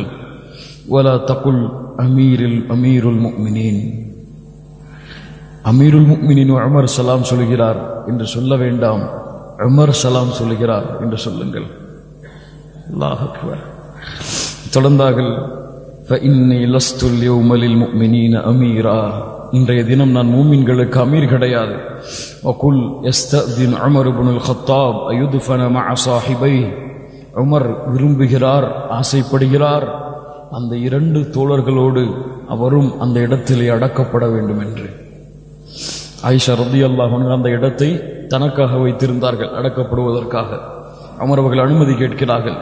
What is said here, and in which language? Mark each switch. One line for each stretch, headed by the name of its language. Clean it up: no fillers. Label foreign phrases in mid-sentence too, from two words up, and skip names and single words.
Arabic: ولا تقل أمير المؤمنين. أمير المؤمنين
Tamil: உமர் சலாம் சொல்லுகிறார் என்று சொல்ல வேண்டாம், உமர் சலாம் சொல்லுகிறார் என்று சொல்லுங்கள்.
Arabic: الله أكبر.
Tamil: தொடர்ந்தார்கள்,
Arabic: فإني لست اليوم للمؤمنين أميرا.
Tamil: இன்றைய தினம் நான் மூமின்களுக்கு அமீர் கிடையாது.
Arabic: وقل يستأذن عمر بن الخطاب أيدفن مع صاحبيه.
Tamil: உமர் விரும்புகிறார், ஆசைப்படுகிறார், அந்த 2 தோழர்களோடு அவரும் அந்த இடத்திலே அடக்கப்பட வேண்டும் என்று. ஆயிஷா
Arabic: رضي الله عنها
Tamil: அந்த இடத்தை தனக்காக வைத்திருந்தார்கள் அடக்கப்படுவதற்காக. உமர் அவர்கள் அனுமதி கேட்கிறார்கள்.